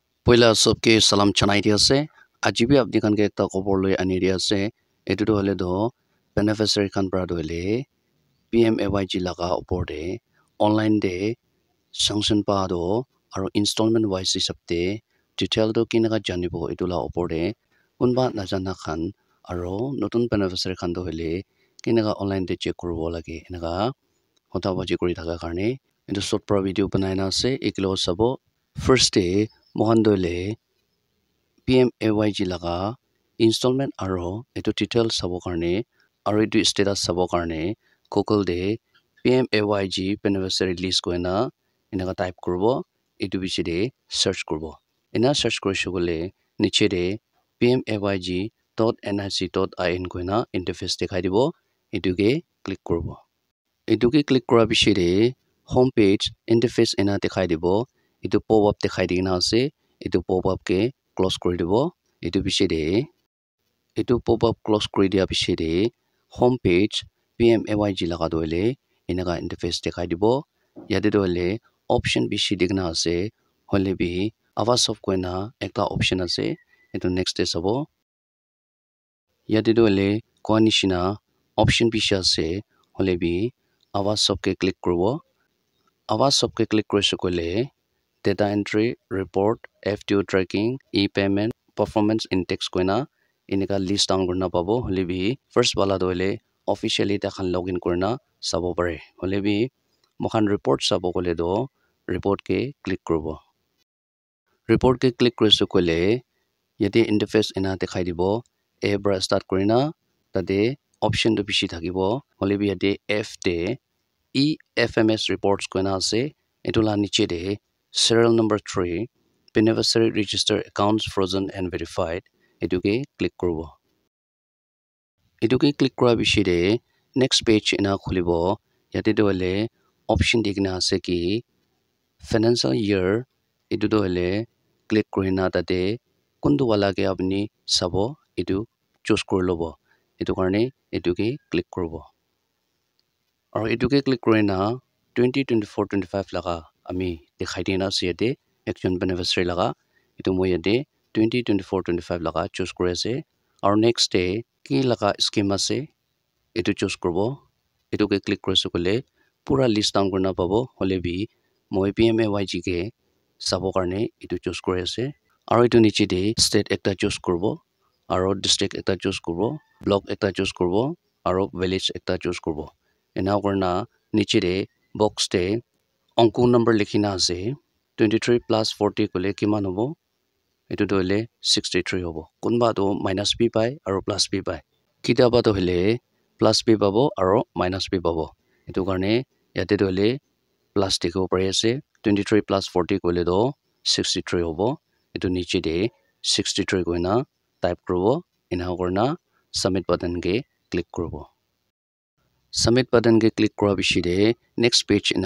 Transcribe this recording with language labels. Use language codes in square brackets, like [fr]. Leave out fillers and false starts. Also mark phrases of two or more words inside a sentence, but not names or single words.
[haj] পইলা সবকে সালাম চানাই দিয়া আছে আজি বি আপনি খানকে একটা খবর লই আনি দিয়া আছে এটো তো হলে তো বেনিফিশিয়ারি খান পৰা হলে PMAYG laga opor de online de sanction pa do aro installment wise hisabte detail do kinaga janibo itula opor de kunba najana khan aro notun beneficiary khan do hole kinaga online de check korbo lage enaga hota baji kori thaka karne into [en] short pro video [haj] banai na ase eklo sabo [en] first day [haj] mohan dole PMAYG laga installment aro eto detail sabo karne aro eto status sabo karne Google de PMAYG [en] beneficiary list [haj] koina enaga type korbo eto biche de search korbo ena search korishe gole niche de pmayg.nic.in koina interface dekhai dibo etuke click korbo etuke click kora biche de [en] home page interface [haj] ena dekhai dibo etu [en] pop up [haj] dekhai dina ase etu [en] pop up [haj] ke close kori dibo etu biche de etu [en] pop up close [haj] kori dia biche de [en] home page [haj] PMAYG laga doile enaga interface dekhai dibo yate doile option biche digna ase hole bi awas of koina ekta option ase etu next day sabo yate doile koanishina option biche ase hole bi awas of ke click korbo awas of ke click korise kole [en] data entry report FTO tracking e-payment performance index [haj] koina enika list down korna pabo hole bi first wala doile officially ta khan login korna sabo pare hole bi mokhan report sabo kole do report ke click korbo report ke click korise kole yate interface ena dekhai dibo a bra start korina tate option to bishi thakibo hole bi yate F de [en] EFMS reports [haj] koina ase etula niche de [en] serial number 3 beneficiary register accounts frozen and verified [haj] etuke click korbo etuke click kora bishi de [en] next page [haj] ena khulibo yate doile option digna ase ki [en] financial year [haj] etu doile click korina tate kundu wala ke apni sabo etu choose kor lobo etu karne etuke click korbo aro etuke click korina 2024-25 laga ami dekhai dina ase yate [en] action beneficiary [haj] laga etu moi yate 2024-25 laga choose kore ase aro next day ki laga scheme ase etu choose korbo etuke click korise kole pura list down korna pabo hole bi moi PMAYG ke sabo karne etu choose kore ase aro etu niche de state ekta choose korbo aro district ekta choose korbo block ekta choose korbo aro village ekta choose korbo ena korna niche de box de onko number likhina ase 23 plus 40 kole kiman hobo etu doile 63 hobo kunba do minus b pai aro plus b pai kitaba to hele plus b pabo aro minus b pabo etu karne yate doile plus dekho pare ase 23 plus 40 kole do 63 hobo etu niche de 63 koina type korbo ena korna [en] submit button [haj] ke click korbo [en] submit button [haj] ke click kora bishi de [en] next page [haj] ena